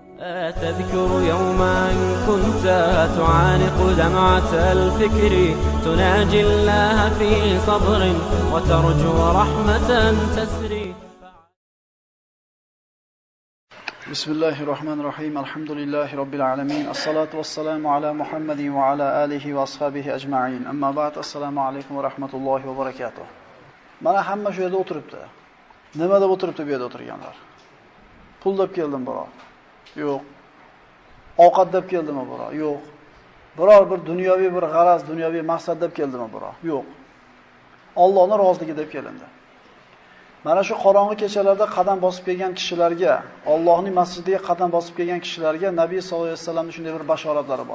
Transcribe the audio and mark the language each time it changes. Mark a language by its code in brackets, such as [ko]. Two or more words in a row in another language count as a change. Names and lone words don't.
[ar] تذكر يوما كنت تعانق دمعة الفكر تناجي الله في صبر وترجو رحمة تسري. بسم الله الرحمن الرحيم. الحمد لله رب العالمين. الصلاة والسلام على محمد وعلى آله وأصحابه أجمعين. أما بعد. السلام عليكم ورحمة الله وبركاته. [uz] Mana hamma shu yerda o'tiribdi. Nima deb o'tiribdi bu yerda o'tirganlar? Pul deb keldim biror. Yo'q. Ovqat deb keldimi biror? Yo'q. Biror bir dunyoviy bir g'araz, dunyoviy maqsad deb keldimi biror? Yo'q. Allohning roziligi deb kelindi. Mana shu qorong'i kechalarda qadam bosib kelgan kishilarga, Allohning masjidiga qadam bosib kelgan kishilarga Nabiy sollallohu alayhi vasallamning shunday bir bashoratlari bor.